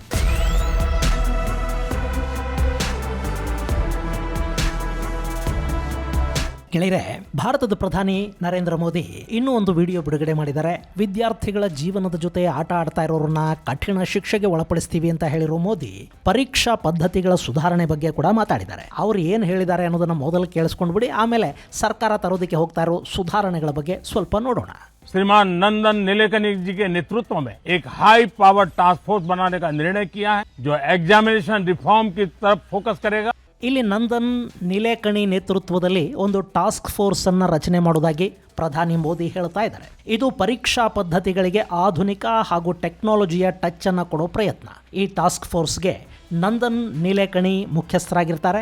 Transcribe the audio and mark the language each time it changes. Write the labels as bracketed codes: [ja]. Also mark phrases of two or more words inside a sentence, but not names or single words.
[kn] ಗೆಳೆಯರೆ, ಭಾರತದ ಪ್ರಧಾನಿ ನರೇಂದ್ರ ಮೋದಿ ಇನ್ನೂ ಒಂದು ವಿಡಿಯೋ ಬಿಡುಗಡೆ ಮಾಡಿದ್ದಾರೆ. ವಿದ್ಯಾರ್ಥಿಗಳ ಜೀವನದ ಜೊತೆ ಆಟ ಆಡ್ತಾ ಇರೋರನ್ನ ಕಠಿಣ ಶಿಕ್ಷೆಗೆ ಒಳಪಡಿಸ್ತೀವಿ ಅಂತ ಹೇಳಿರೋ ಮೋದಿ ಪರೀಕ್ಷಾ ಪದ್ಧತಿಗಳ ಸುಧಾರಣೆ ಬಗ್ಗೆ ಕೂಡ ಮಾತಾಡಿದ್ದಾರೆ. ಅವ್ರು ಏನು ಹೇಳಿದ್ದಾರೆ ಅನ್ನೋದನ್ನ ಮೊದಲು ಕೇಳಿಸ್ಕೊಂಡ್ಬಿಡಿ, ಆಮೇಲೆ ಸರ್ಕಾರ ತರೋದಕ್ಕೆ ಹೋಗ್ತಾ ಇರೋ ಸುಧಾರಣೆಗಳ ಬಗ್ಗೆ ಸ್ವಲ್ಪ ನೋಡೋಣ. [hi] श्रीमान नंदन नीलेकणी जी के नेतृत्व में एक [en] high power task force [hi] बनाने का निर्णय किया है, जो [en] examination reform [hi] की तरफ फोकस करेगा. [kn] ಇಲ್ಲಿ ನಂದನ್ ನಿಲೇಕಣಿ ನೇತೃತ್ವದಲ್ಲಿ ಒಂದು [en] task force [kn] ಅನ್ನು ರಚನೆ ಮಾಡುವುದಾಗಿ ಪ್ರಧಾನಿ ಮೋದಿ ಹೇಳ್ತಾ ಇದ್ದಾರೆ. ಇದು ಪರೀಕ್ಷಾ ಪದ್ಧತಿಗಳಿಗೆ ಆಧುನಿಕ ಹಾಗೂ ಟೆಕ್ನಾಲಜಿಯ ಟಚ್ ಅನ್ನು ಕೊಡೋ ಪ್ರಯತ್ನ. ಈ [en] task force [kn] ನಂದನ್ ನಿಲೇಕಣಿ ಮುಖ್ಯಸ್ಥರಾಗಿರ್ತಾರೆ.